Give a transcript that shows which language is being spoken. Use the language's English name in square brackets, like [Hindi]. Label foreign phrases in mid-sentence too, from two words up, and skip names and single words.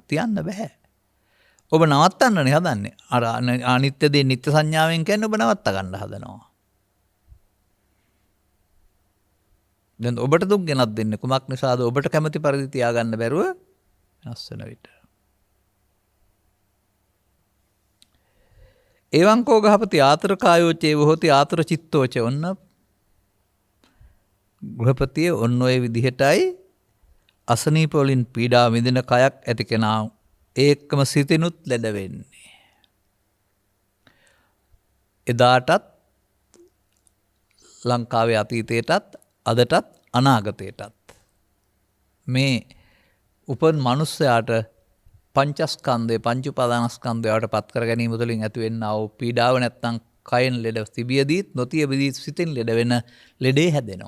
[Sinhala] තියන්න බෑ. ඔබ නවත්තන්නනේ හදන්නේ. අර අනිත්‍ය දේ නිත්‍ය සංඥාවෙන් කියන්නේ ඔබ නවත්ත ගන්න හදනවා. දැන් ඔබට දුක් ගෙනත් දෙන්නේ කුමක් නිසාද? ඔබට කැමති පරිදි තියාගන්න බැරුව වෙනස් වෙන විට. [Pali] එවං කෝ ගහපති ආතර කායෝ චේව හොති ආතර චිත්තෝ ච. [Sinhala] ඔන්න ගෘහපතිය ඔන්න ඔය විදිහටයි අසනීප වලින් පීඩා විඳින කයක් ඇති කෙනා ඒකම සිතිනුත් ලෙඩ වෙන්නේ. එදාටත් ලංකාවේ අතීතයටත් අදටත් අනාගතයටත් මේ උපන් මනුස්සයාට පංචස්කන්ධය පංච උපාදානස්කන්ධයට පත් කර ගැනීම තුළින් ඇති වෙන්නා වූ පීඩාව නැත්තම් කයෙන් ලෙඩ තිබියදීත් නොතිබියදී සිතින් ලෙඩ වෙන ලෙඩේ හැදෙනවා.